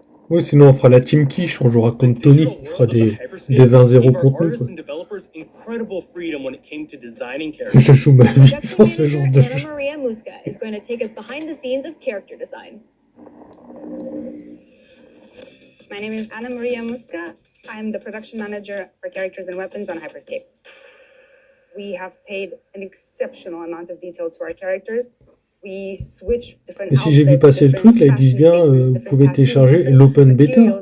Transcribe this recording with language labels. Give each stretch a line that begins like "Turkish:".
French: Oui, sinon on fera la team quiche, on jouera contre Tony, il fera des 20-0 contre nous. Je joue ma vie sans ce genre de jeu.
English: Anna Maria Musca is going to take us behind the scenes of character design. My name is Anna Maria Musca. I'm the production manager for characters and weapons on Hyperscape. We have paid an exceptional amount of detail to our characters.
French: Et si j'ai vu passer le truc, là ils disent bien, vous pouvez télécharger l'open beta.